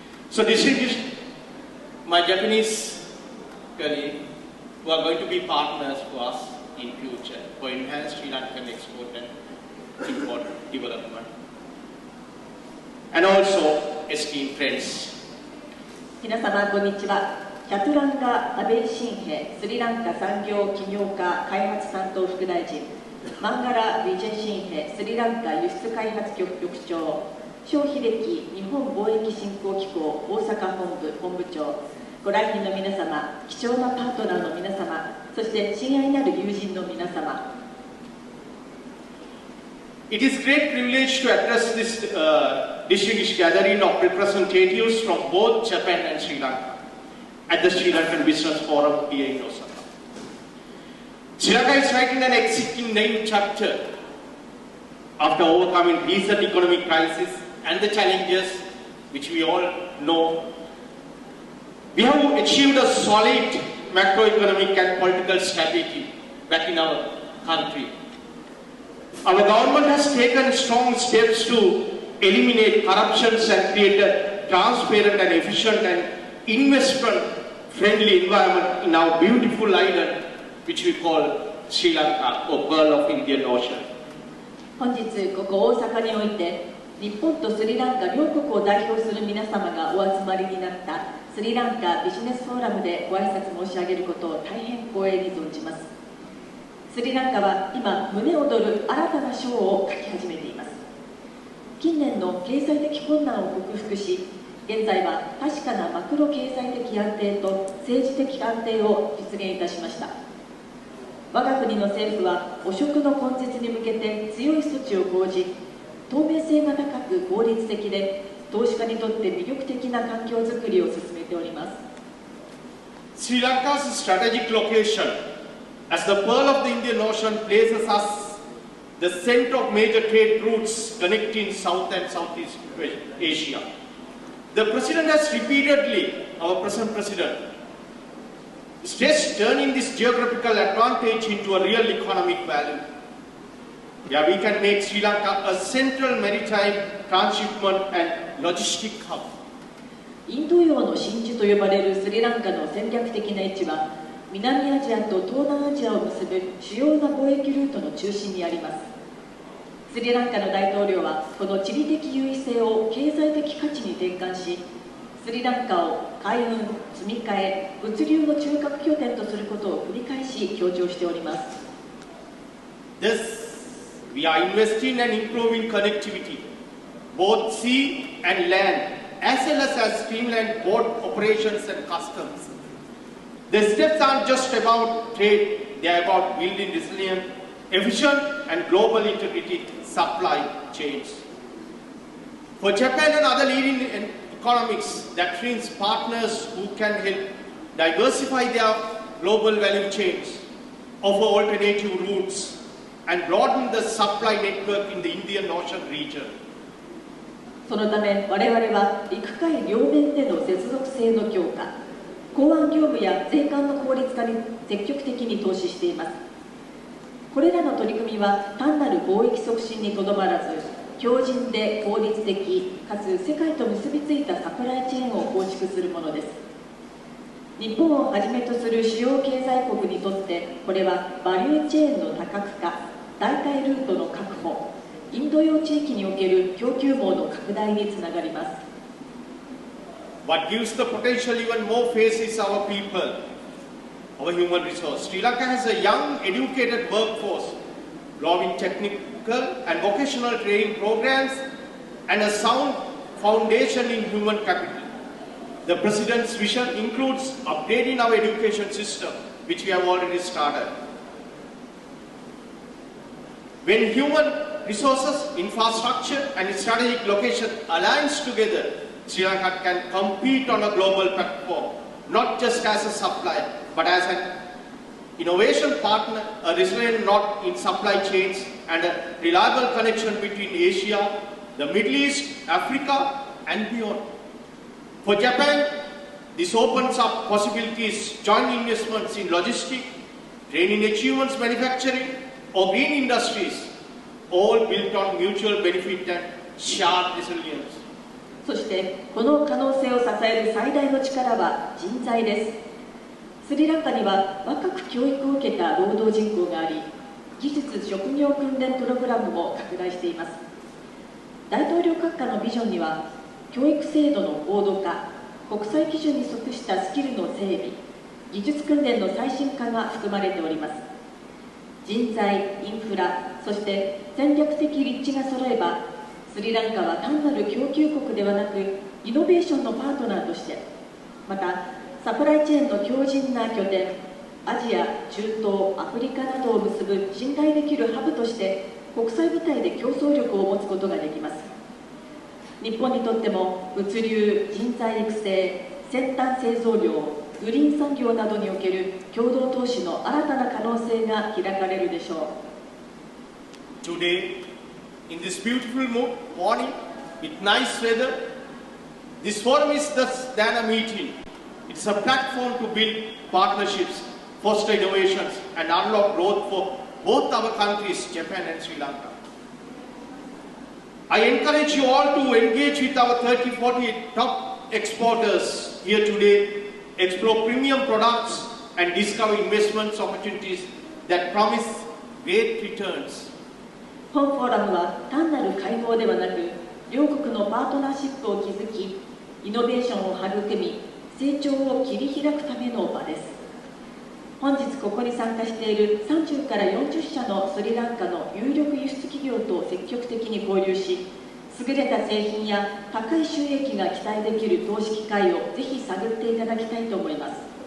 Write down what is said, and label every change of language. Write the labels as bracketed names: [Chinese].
[English] So distinguished my Japanese colleagues who are going to be partners for us in future for enhanced Sri Lankan export and import development. And also esteemed friends. [Japanese] 皆様こんにちは。チャトゥランガ・アベイシンヘスリランカ産業起業家開発担当副大臣、マンガラ・ビジェシンヘスリランカ輸出開発局局長、蕭秀樹日本貿易振興機構大阪本部長、ご来賓の皆様、貴重なパートナーの皆様、そして親愛なる友人の皆様。 [English] It is great privilege to address this distinguished gathering of representatives from both Japan and Sri Lanka at the Sri Lankan Business Forum here in Osaka. Sri Lanka is writing an exciting new chapter after overcoming recent economic crisis and the challenges which we all know. We have achieved a solid macroeconomic and political stability back in our country. Our government has taken strong steps to eliminate corruption and create a transparent and efficient and investment-friendly environment in our beautiful island, which we call Sri Lanka, or Pearl of Indian Ocean. [Japanese] 本日ここ大阪において日本とスリランカ両国を代表する皆様がお集まりになったスリランカビジネスフォーラムでご挨拶申し上げることを大変光栄に存じます。スリランカは今胸躍る新たな章を書き始めています。近年の経済的困難を克服し、現在は確かなマクロ経済的安定と政治的安定を実現いたしました。我が国の政府は汚職の根絶に向けて強い措置を講じ、透明性が高く効率的で投資家にとって魅力的な環境づくりを進めております。 [English] Sri Lanka's strategic location as the pearl of the Indian Ocean places us the center of major trade routes connecting South and Southeast Asia. The President has repeatedly, our present President, stressed turning this geographical advantage into a real economic value. Yeah, we can make Sri Lanka a central maritime transshipment and logistic hub. [Japanese] インド洋の真珠と呼ばれるスリランカの戦略的な位置は、南アジアと東南アジアを結ぶ主要な貿易ルートの中心にあります。スリランカの大統領はこの地理的優位性を経済的価値に転換し、スリランカを海運、積み替え、物流の中核拠点とすることを繰り返し強調しております。 [English] Thus, we are investing and improving connectivity, both sea and land, as well as streamlined port operations and customs. The steps aren't just about trade, they are about building resilient, efficient and global integrated supply chains. For Japan and other leading economics, that means partners who can help diversify their global value chains, offer alternative routes, and broaden the supply network in the Indian Ocean region. [Japanese] そのため我々は陸海両面での接続性の強化、港湾業務や税関の効率化に積極的に投資しています。これらの取り組みは単なる貿易促進にとどまらず、強靭で効率的かつ世界と結びついたサプライチェーンを構築するものです。日本をはじめとする主要経済国にとってこれはバリューチェーンの多角化、代替ルートの確保、インド洋地域における供給網の拡大につながります。 [English] What gives the potential even more face is our people, our human resource. Sri Lanka has a young, educated workforce, growing technical and vocational training programs, and a sound foundation in human capital. The President's vision includes upgrading our education system, which we have already started. When human resources, infrastructure, and strategic location aligns together, Sri Lanka can compete on a global platform, not just as a supplier, but as an innovation partner, a resilient knot in supply chains, and a reliable connection between Asia, the Middle East, Africa, and beyond. For Japan, this opens up possibilities, joint investments in logistics, training achievements manufacturing, or green industries, all built on mutual benefit and shared resilience. [Japanese] そしてこの可能性を支える最大の力は人材です。スリランカには若く教育を受けた労働人口があり、技術職業訓練プログラムも拡大しています。大統領閣下のビジョンには、教育制度の高度化、国際基準に即したスキルの整備、技術訓練の最新化が含まれております。人材、インフラ、そして戦略的立地が揃えば、スリランカは単なる供給国ではなく、イノベーションのパートナーとして、またサプライチェーンの強靭な拠点、アジア、中東、アフリカなどを結ぶ信頼できるハブとして、国際舞台で競争力を持つことができます。日本にとっても物流、人材育成、先端製造業、グリーン産業などにおける共同投資の新たな可能性が開かれるでしょう。 [English] Today, in this beautiful morning, with nice weather, this forum is less than a meeting. It's a platform to build partnerships, foster innovations, and unlock growth for both our countries, Japan and Sri Lanka. I encourage you all to engage with our 30-40 top exporters here today, explore premium products, and discover investment opportunities that promise great returns. [Japanese] 本フォーラムは単なる会合ではなく、両国のパートナーシップを築き、イノベーションを育み、成長を切り開くための場です。本日ここに参加している30から40社のスリランカの有力輸出企業と積極的に交流し、優れた製品や高い収益が期待できる投資機会をぜひ探っていただきたいと思います。